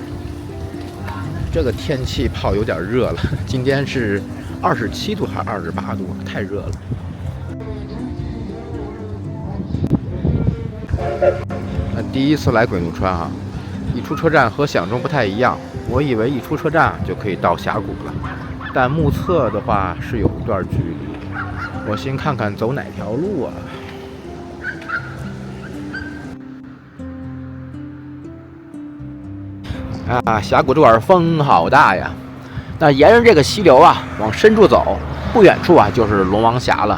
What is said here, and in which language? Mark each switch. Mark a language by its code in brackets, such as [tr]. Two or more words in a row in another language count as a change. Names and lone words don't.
[zh] 這個天氣泡有點熱了，今天是27度還是28度，太熱了。第一次來鬼怒川啊，一出車站和想中不太一樣，我以為一出車站就可以到峽谷了，但目测的話是有一段距離，我先看看走哪條路啊。峽谷这块風好大呀！那沿着這個溪流啊，往深處走，不遠處啊就是龍王峽了。